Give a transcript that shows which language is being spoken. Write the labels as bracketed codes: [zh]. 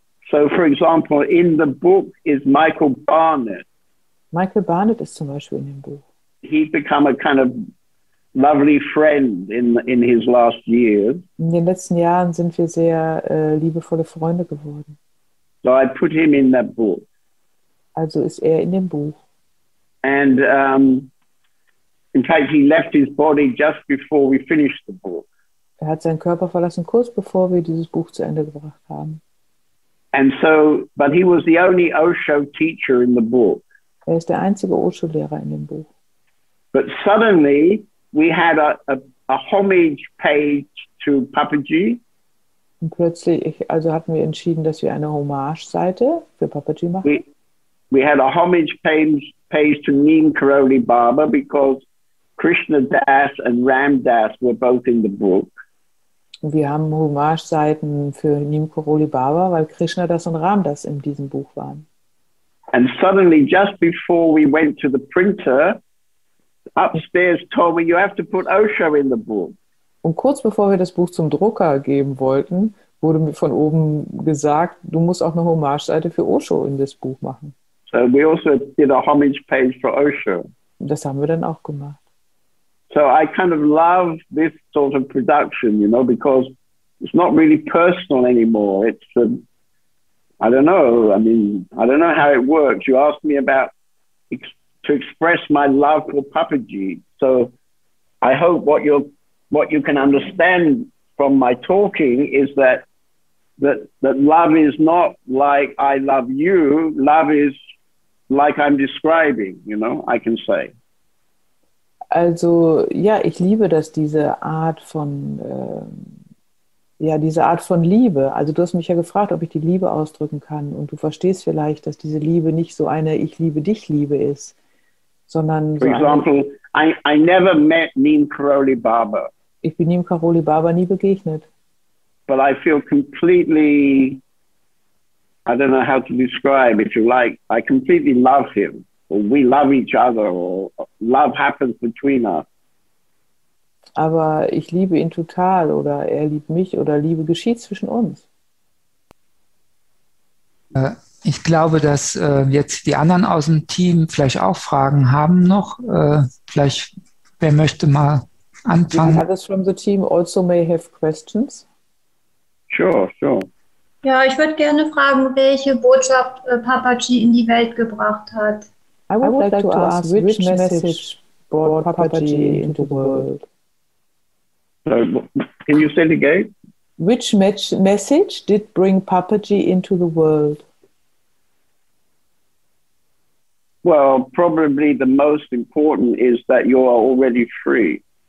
[en] So, for example, in the book is Michael Barnett. [de] Michael Barnett ist zum Beispiel in dem Buch. [en] He's become a kind of lovely friend in his last years. [de] In den letzten Jahren sind wir sehr liebevolle Freunde geworden. [en] So I put him in that book. [de] Also ist er in dem Buch. [en] And in fact, he left his body just before we finished the book. [de] Er hat seinen Körper verlassen, kurz bevor wir dieses Buch zu Ende gebracht haben. [en] And so, but he was the only Osho teacher in the book. [de] Er ist der einzige Osho-Lehrer in dem Buch. [en] But suddenly, we had a homage page to Papaji. [de] Und plötzlich, hatten wir entschieden, dass wir eine Hommage-Seite für Papaji machen. [en] We had a homage page to Neem Karoli Baba because Krishna Das and Ram Das were both in the book. [de] Und wir haben Hommage-Seiten für Neem Karoli Baba, weil Krishna Das und Ram Das in diesem Buch waren. [en] And suddenly, just before we went to the printer, upstairs told me, you have to put Osho in the book. [de] Und kurz bevor wir das Buch zum Drucker geben wollten, wurde mir von oben gesagt, du musst auch eine Hommage-Seite für Osho in das Buch machen. [en] So we also did a homage page for Osho. [de] Und das haben wir dann auch gemacht. [en] So I kind of love this sort of production, you know, because it's not really personal anymore. It's, I don't know. I mean, I don't know how it works. You asked me about to express my love for Papaji. So I hope what you can understand from my talking is that that love is not like I love you. Love is like I'm describing, you know, I can say. [de] Also, ja, ich liebe das, diese Art von Liebe. Also du hast mich ja gefragt, ob ich die Liebe ausdrücken kann. Und du verstehst vielleicht, dass diese Liebe nicht so eine Ich liebe dich Liebe ist, sondern [en] For example, I never met Neem Karoli Baba. [de] Ich bin Neem Karoli Baba nie begegnet. [en] But I feel completely, I don't know how to describe, if you like, I completely love him. Or we love each other, or love happens between us. [de] Aber ich liebe ihn total, oder er liebt mich, oder Liebe geschieht zwischen uns. Ich glaube, dass jetzt die anderen aus dem Team vielleicht auch Fragen haben noch. Vielleicht, wer möchte mal anfangen? [en] Others from the team also may have questions. Sure. [de] Ja, ich würde gerne fragen, welche Botschaft Papaji in die Welt gebracht hat. [en] I would like to ask which message brought Papaji into the world. So, can you say it again? Which message did bring Papaji into the world? Well, probably the most important is that you are already free.